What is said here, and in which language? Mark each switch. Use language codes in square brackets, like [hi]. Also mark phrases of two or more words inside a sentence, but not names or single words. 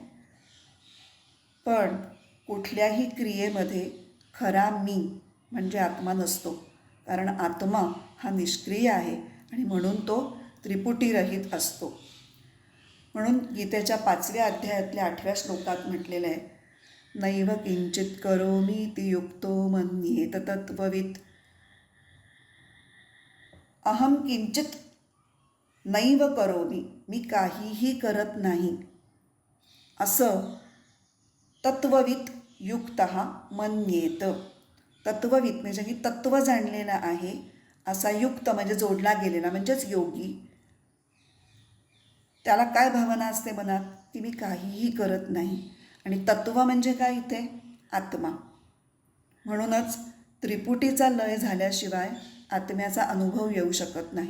[mr] पण कुठल्याही क्रियेमध्ये खरा मी म्हणजे आत्मा नसतो, कारण आत्मा हा निष्क्रिय आहे आणि म्हणून तो त्रिपुटीरहित असतो. म्हणून गीतेच्या 5व्या अध्यायातल्या 8व्या श्लोकात म्हटलेलं आहे, [sa] नैव किंचित करोमीति युक्तो मन्येत तत्त्ववित्. अहम किंचित नैव करोमी, [mr] मी काहीही करत नाही असं [sa] तत्त्ववित् युक्तः मन्येत. [mr] तत्त्ववित् म्हणजे की तत्त्व जाणलेला आहे असा युक्त म्हणजे जोडला गेलेला म्हणजेच योगी. त्याला काय भावना असते मनात की मी काहीही करत नाही. आणि तत्त्व म्हणजे काय इथे आत्मा. म्हणूनच त्रिपुटीचा लय झाल्याशिवाय आत्म्याचा अनुभव येऊ शकत नाही.